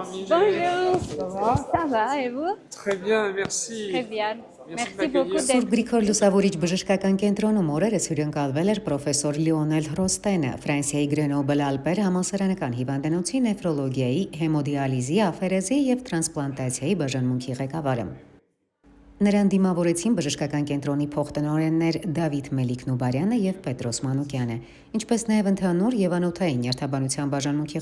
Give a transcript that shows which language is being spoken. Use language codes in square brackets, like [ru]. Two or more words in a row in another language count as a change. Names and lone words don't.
[fr] Bonjour. Ça va? Ça va, et vous? Très bien, merci. Très bien. Merci de Merci beaucoup m'accueillir. d'être [hy] Սուրբ Գրիգոր Լուսավորիչ բժշկական կենտրոնում օրերս հյուրընկալվել էր պրոֆեսոր Լիոնել Հրոստենը, Ֆրանսիայի Գրենոբլ Ալպեր համալսարանական հիվանդանոցի նեֆրոլոգիայի, հեմոդիալիզի, աֆերեզի եւ տրանսպլանտացիայի բաժանմունքի ղեկավարը։ Նրան դիմավորեցին բժշկական կենտրոնի փոխտնօրեններ Դավիթ Մելիք-Նուբարյանը եւ Պետրոս Մանուկյանը, ինչպես նաեւ ընդհանուր եւ անոթային նյարդաբանության բաժանմունքի